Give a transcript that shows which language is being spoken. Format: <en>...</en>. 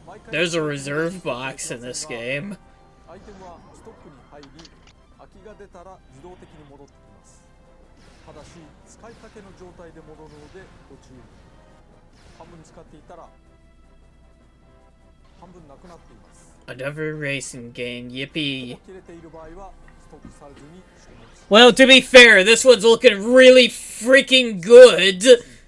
<en>There's a reserve box in this game.</en> <ja>アイテムはストックに入り、空きが出たら自動的に戻ってきます。ただし使いかけの状態で戻るのでご注意。半分使っていたら半分なくなっています。</ja> <en>Another racing game, yippee.</en> <ja>切れている場合はストックされずに消滅します。</ja> <en>Well, to be fair, this one's looking really freaking good.</en>